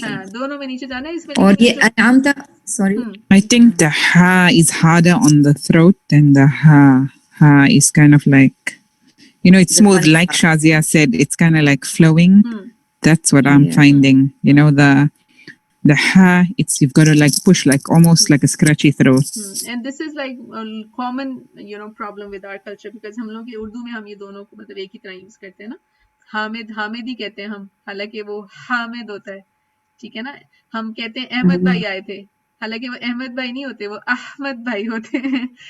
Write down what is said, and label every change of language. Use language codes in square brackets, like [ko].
[hi] दोनों में नीचे जाना है इसमें। और ये अनामता, sorry, [en] I think the ha is harder on the throat than the ha. Ha is kind of like, you know, it's smooth, like Shazia said, it's kind of like flowing. That's what I'm finding. You know, the ha, it's, you've got to like push, like almost like a scratchy throat. And this is like a common, you know, problem with our culture, because [hi] हम लोग उर्दू में हम ये दोनों को मतलब एक ही तरह यूज करते हैं ना। हामिद हामिद ही कहते हैं हम, हालांकि वो हामिद होता है, ठीक है ना। हम कहते हैं अहमद भाई आए थे, हालांकि वो अहमद भाई नहीं होते, वो अहमद भाई होते हैं।